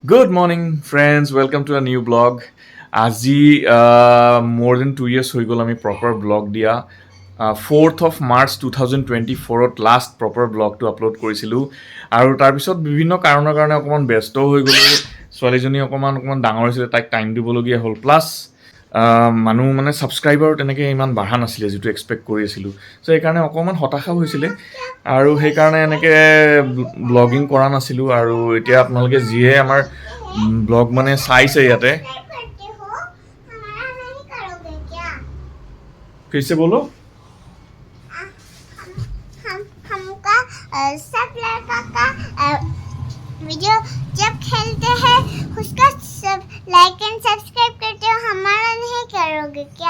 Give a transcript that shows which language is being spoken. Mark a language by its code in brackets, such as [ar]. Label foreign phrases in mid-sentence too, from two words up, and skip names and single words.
[en] Good morning, friends. Welcome to a new blog. আজি more than 2 years [as] হৈ গ'ল আমি [en] proper blog দিয়া 4th of March 2024ত last proper [as] ব্লগটো আপলোড কৰিছিলোঁ আৰু তাৰপিছত বিভিন্ন কাৰণৰ কাৰণে অকণমান ব্যস্ত হৈ গ'লোঁ ছোৱালীজনী অকণমান ডাঙৰ হৈছিলে তাইক টাইম দিবলগীয়া হ'ল প্লাছ মানুহ মানে ছাবস্ক্ৰাইবাৰ তেনেকৈ ইমান বাঢ়া নাছিলে যিটো এক্সপেক্ট কৰি আছিলোঁ চ' সেইকাৰণে অকণমান হতাশা হৈছিলে আৰু সেইকাৰণে এনেকৈ ব্লগিং কৰা নাছিলোঁ আৰু এতিয়া আপোনালোকে যিয়ে আমাৰ ব্লগ মানে চাইছে ইয়াতে [hi] कैसे बोलो हमका सब लड़का का वीडियो जब खेलते हैं उसका सब [en] like and subscribe [hi] करते हो हमारा नहीं करोगे क्या